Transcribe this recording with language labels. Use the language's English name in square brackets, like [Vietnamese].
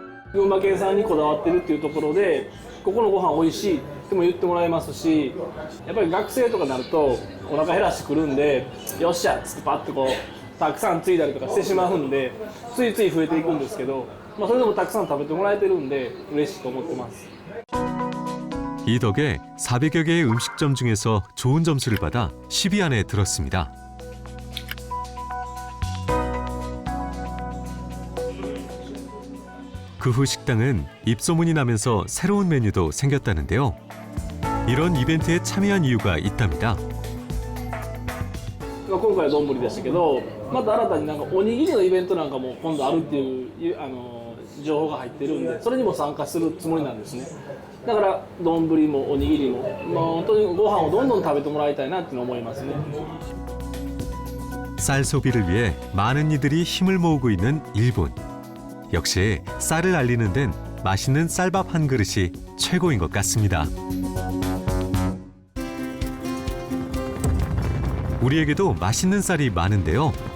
[Japanese] 群馬県産にこだわってるっていうところで、ここのご飯美味しいっても言ってもらえますし、やっぱり学生とかになるとお腹減らしてくるんで、よっしゃっつってパッとこうたくさんついだりとかしてしまうんで、ついつい増えていくんですけど、それでもたくさん食べてもらえてるんで嬉しいと思ってます。 [Korean] 이 덕에 400여 개의 음식점 중에서 좋은 점수를 받아 10위 안에 들었습니다. 그 후 식당은 입소문이 나면서 새로운 메뉴도 생겼다는데요. 이런 이벤트에 참여한 이유가 있답니다. [Japanese] 今回は丼でしたけど、また新たになんかおにぎりのイベントなんかも今度あるっていう情報が入ってるんで、それにも参加するつもりなんですね。だから丼もおにぎりも、本当にご飯をどんどん食べてもらいたいなって思いますね。 [Korean] 쌀 소비를 위해 많은 이들이 힘을 모으고 있는 일본. 역시 쌀을 알리는 데는 맛있는 쌀밥 한 그릇이 최고인 것 같습니다. 우리에게도 맛있는 쌀이 많은데요.